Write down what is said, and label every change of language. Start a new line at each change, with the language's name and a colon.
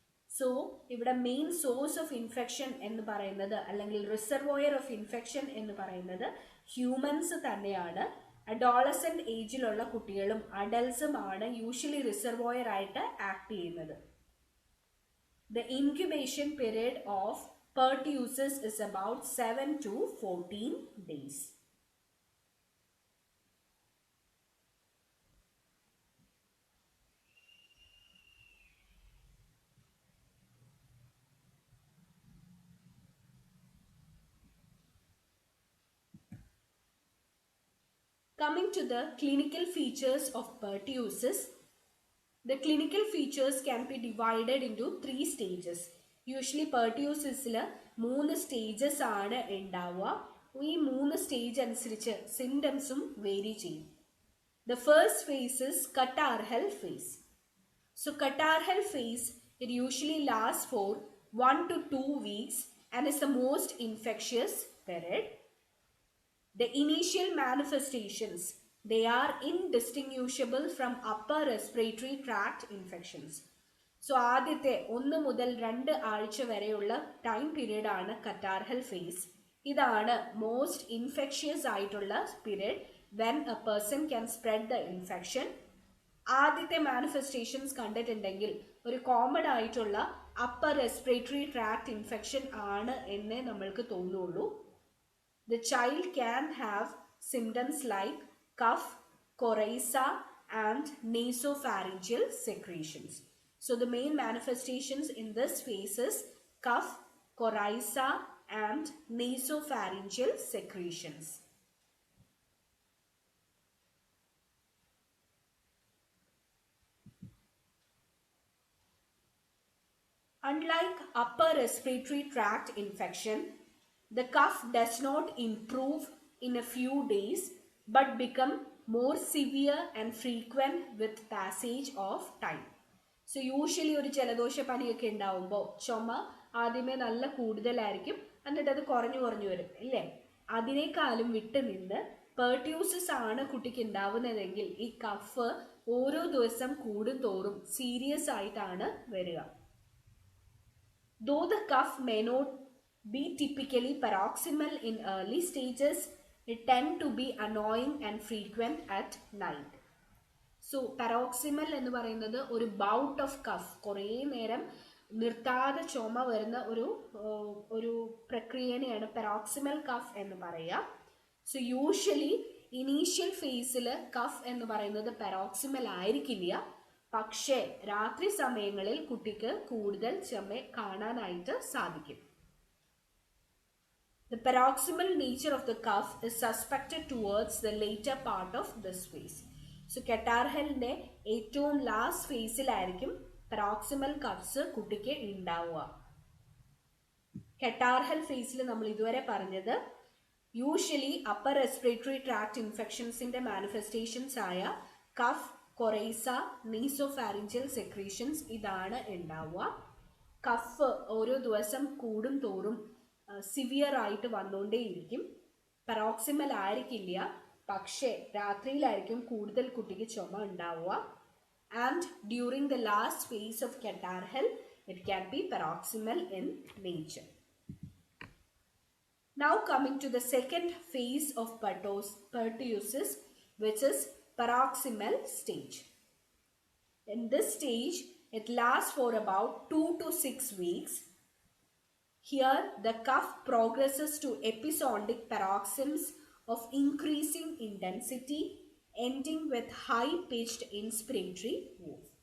Malayalam: So ഇവിടെ main source of infection എന്ന് പറയുന്നത് അല്ലെങ്കിൽ റിസർവോയർ ഓഫ് ഇൻഫെക്ഷൻ എന്ന് പറയുന്നത് ഹ്യൂമൻസ് തന്നെയാണ്. അഡോളസെന്റ് ഏജിലുള്ള കുട്ടികളും അഡൽട്സും ആണ് യൂഷ്വലി റിസർവോയർ ആയിട്ട് ആക്ട് ചെയ്യുന്നത്.
English: The incubation period of pertussis is about 7 to 14 days. Coming to the clinical features of pertussis, the clinical features can be divided into 3 stages.
Malayalam: Usually pertussisൽ 3 stages ആണ് ഉണ്ടാവുക. ഈ 3 stage അനുസരിച്ച് സിംറ്റംസും vary ചെയ്യും.
English: The first phase is catarrhal phase. So catarrhal phase, it usually lasts for 1 to 2 weeks and is the most infectious period. The initial manifestations, they are indistinguishable from upper respiratory tract infections.
Malayalam: So ആദ്യത്തെ 1 മുതൽ 2 ആഴ്ച വരെയുള്ള time period ആണ് കറ്റാർഹൽ face. ഇതാണ് most infectious ആയിട്ടുള്ള period
English: when a person can spread the infection.
Malayalam: ആദ്യത്തെ manifestations കണ്ടിട്ടുണ്ടെങ്കിൽ ഒരു കോമൺ ആയിട്ടുള്ള അപ്പർ റെസ്പിറേറ്ററി ട്രാക്ട് ഇൻഫെക്ഷൻ ആണ് എന്നേ നമ്മൾക്ക് തോന്നുള്ളൂ.
English: The child can have symptoms like cough, coryza and nasopharyngeal secretions. So the main manifestations in this phase is cough, coryza and nasopharyngeal secretions. Unlike upper respiratory tract infection, the cough does not improve in a few days but become more severe and frequent with passage of time.
Malayalam: So usually ഒരു ജലദോഷ പനിയൊക്കെ ഉണ്ടാവുമ്പോൾ ചുമ ആദ്യമേ നല്ല കൂടുതലായിരിക്കും, എന്നിട്ട് അത് കുറഞ്ഞു വരും അല്ലേ? അതിനേക്കാളും വിട്ട് നിന്ന് പെർട്യൂസിസ് ആണ് കുട്ടിക്ക് ഉണ്ടാവുന്നതെങ്കിൽ ഈ കഫ് ഓരോ ദിവസം കൂടും തോറും സീരിയസ് ആയിട്ടാണ് വരിക.
English: Though the cough may not be typically paroxysmal in early stages, it tend to be annoying and frequent at night.
Malayalam: So paroxysmal എന്ന് പറയുന്നത് ഒരു ബൗട്ട് ഓഫ് കഫ്, കുറേ നേരം നിർത്താതെ ചുമ വരുന്ന ഒരു പ്രക്രിയനെയാണ് പെറോക്സിമൽ കഫ് എന്ന് പറയുക. സോ യൂഷ്വലി ഇനീഷ്യൽ ഫേസിൽ കഫ് എന്ന് പറയുന്നത് പെറോക്സിമൽ ആയിരിക്കില്ല, പക്ഷേ രാത്രി സമയങ്ങളിൽ കുട്ടിക്ക് കൂടുതൽ ചുമ കാണാനായിട്ട് സാധിക്കും.
English: The paroxysmal nature of the cough is suspected towards the later part of this phase.
Malayalam: So കറ്റാർഹലിന്റെ ഏറ്റവും ലാസ്റ്റ് ഫേസിലായിരിക്കും പെറോക്സിമൽ കഫ്സ് കുട്ടിക്ക് ഉണ്ടാവുക. കറ്റാർഹൽ ഫേസിൽ നമ്മൾ ഇതുവരെ പറഞ്ഞത് usually upper respiratory tract ഇൻഫെക്ഷൻസിന്റെ manifestations ആയ കഫ്, കൊറൈസ, നീസോഫാരിഞ്ചൽ സെക്രീഷൻസ് ഇതാണ് ഉണ്ടാവുക. കഫ് ഓരോ ദിവസം കൂടും തോറും സിവിയർ ആയിട്ട് വന്നുകൊണ്ടേയിരിക്കും. പെറോക്സിമൽ ആയിരിക്കില്ല, പക്ഷേ രാത്രിയിലായിരിക്കും കൂടുതൽ കുട്ടിക്ക് ചുമ ഉണ്ടാവുക.
English: And during the last phase of catarrhal it can be paroxysmal in nature. Now coming to the second phase of pertussis, which is paroxysmal stage. In this stage, it lasts for about 2 to 6 weeks. Here, the cough progresses to episodic paroxysms of increasing intensity, ending with high-pitched inspiratory whoop.